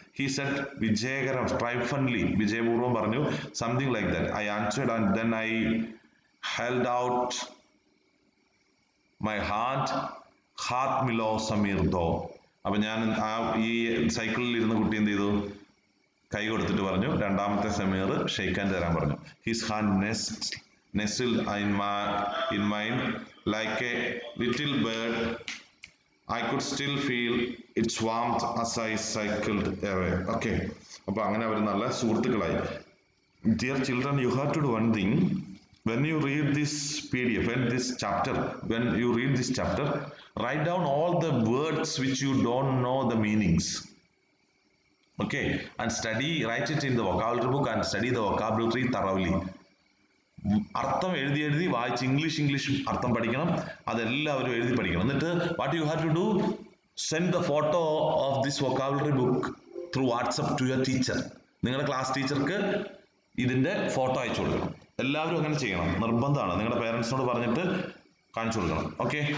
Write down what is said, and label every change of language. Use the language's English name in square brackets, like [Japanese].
[English] he said വിജയകരം, triumphantly, [Malayalam] വിജയപൂർവ്വം പറഞ്ഞു, [English] Something like that. I answered and then I held out my heart മിലോ Sameer though. [Malayalam] അപ്പൊ ഞാൻ ഈ സൈക്കിളിൽ ഇരുന്ന കുട്ടി എന്ത് ചെയ്തു, കൈ കൊടുത്തിട്ട് പറഞ്ഞു, രണ്ടാമത്തെ സമീർ ഷെയ്ക്ക് ഹാൻഡ് തരാൻ പറഞ്ഞു. [English] His hand nestled in mine like a little bird. I could still feel its warmth as I cycled away. [Malayalam] Okay, അപ്പൊ അങ്ങനെ അവർ നല്ല സുഹൃത്തുക്കളായി. [English] Dear children, you have to do one thing. When you read this PDF, when you read this chapter, write down all the words which you don't know the meanings. Okay, and write it in the vocabulary book and study the vocabulary thoroughly. [Malayalam] അർത്ഥം എഴുതി വായിച്ച് English അർത്ഥം പഠിക്കണം. അതെല്ലാവരും എഴുതി പഠിക്കണം. എന്നിട്ട് [English] What you have to do, send the photo of this vocabulary book through WhatsApp to your teacher. [Malayalam] നിങ്ങളുടെ ക്ലാസ് ടീച്ചർക്ക് ഇതിന്റെ ഫോട്ടോ അയച്ചു കൊടുക്കണം. എല്ലാവരും അങ്ങനെ ചെയ്യണം, നിർബന്ധമാണ്. നിങ്ങളുടെ പേരൻസിനോട് പറഞ്ഞിട്ട് കാണിച്ചു കൊടുക്കണം. ഓക്കെ.